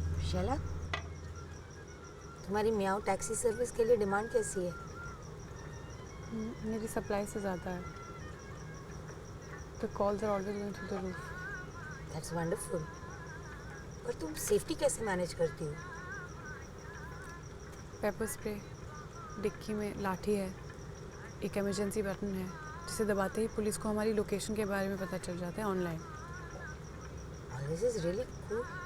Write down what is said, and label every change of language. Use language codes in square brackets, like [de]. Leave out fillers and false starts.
[hi] शैला, तुम्हारी म्याऊ taxi service के लिए डिमांड कैसी है? मेरी सप्लाई से ज़्यादा है। [en] The calls are always going through the roof. That's wonderful. [hi] पर तुम सेफ्टी कैसे मैनेज करती हो? पेपर स्प्रे, डिक्की में लाठी है, एक इमरजेंसी बटन है जिसे दबाते ही पुलिस को हमारी लोकेशन के बारे में पता चल जाता है online. [en] This is really cool.